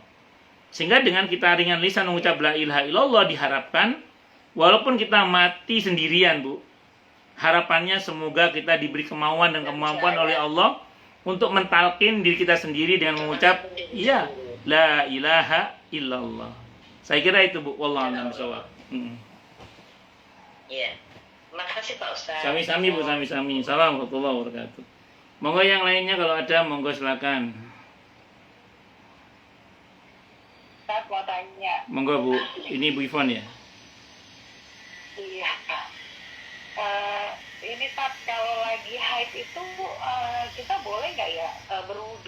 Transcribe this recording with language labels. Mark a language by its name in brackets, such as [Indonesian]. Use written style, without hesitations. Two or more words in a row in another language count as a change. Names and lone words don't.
[Indonesian] Sehingga dengan kita ringan lisan mengucap [Arabic] لا إله إلا الله [Indonesian] diharapkan walaupun kita mati sendirian Bu, harapannya semoga kita diberi kemauan dan kemampuan oleh Allah untuk mentalkin diri kita sendiri dengan mengucap iya [Arabic] لا إله إلا الله. [Indonesian] Saya kira itu Bu, [Arabic] والله أعلم بالصواب. [Indonesian] Iya. Makasih Pak Ustaz. [Javanese] Sami-sami Bu, sami-sami. [Arabic] سلام ورحمة الله وبركاته. [Indonesian] Monggo yang lainnya kalau ada monggo silakan. Saya mau tanya. Monggo Bu, ini Bu Ivon ya. Iya. Ini Tat, kalau lagi haid itu kita boleh nggak ya berwudu?